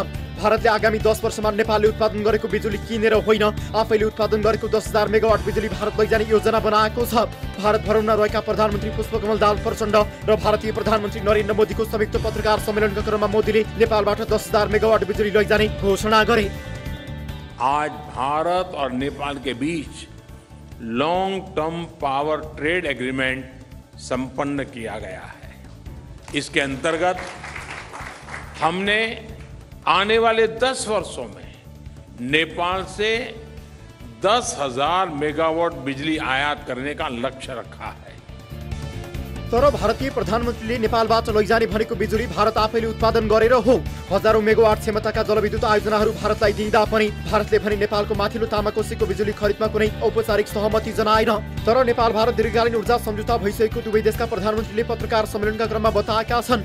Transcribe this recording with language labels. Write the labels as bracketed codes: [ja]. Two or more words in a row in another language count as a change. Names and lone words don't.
[ne] भारतले आगामी 10 वर्षमा नेपालले उत्पादन गरेको बिजुली किनेर होइन, आफैले उत्पादन गरेको 10,000 मेगावाट बिजुली भारत लैजाने योजना बनाएको छ। भारत भ्रमणमा रहेका प्रधानमन्त्री पुष्पकमल दाहाल प्रचण्ड र भारतीय प्रधानमन्त्री नरेन्द्र मोदीको संयुक्त पत्रकार सम्मेलनका क्रममा मोदीले नेपालबाट 10,000 मेगावाट बिजुली लैजाने घोषणा गरे। [hi] आज भारत और नेपाल के बीच [en] long term power trade agreement [hi] संपन्न किया गया है। इसके अंतर्गत हमने आने वाले 10 वर्षों में नेपाल से 10,000 मेगावाट बिजली आयात करने का लक्ष्य रखा है। [ne] तर भारतीय प्रधानमन्त्रीले नेपालबाट लैजाने भनेको बिजुली भारत आफैले उत्पादन गरेर हो। हजारौं मेगावाट क्षमताका जलविद्युत आयोजनाहरू भारतलाई दिँदा पनि भारतले भने नेपालको माथिल्लो तामाकोसीको बिजुली खरिदमा कुनै औपचारिक सहमति जनाएन। तर नेपाल भारत दीर्घकालीन ऊर्जा सम्झौता भइसकेको दुवै देशका प्रधानमन्त्रीले पत्रकार सम्मेलनका क्रममा बताएका छन्।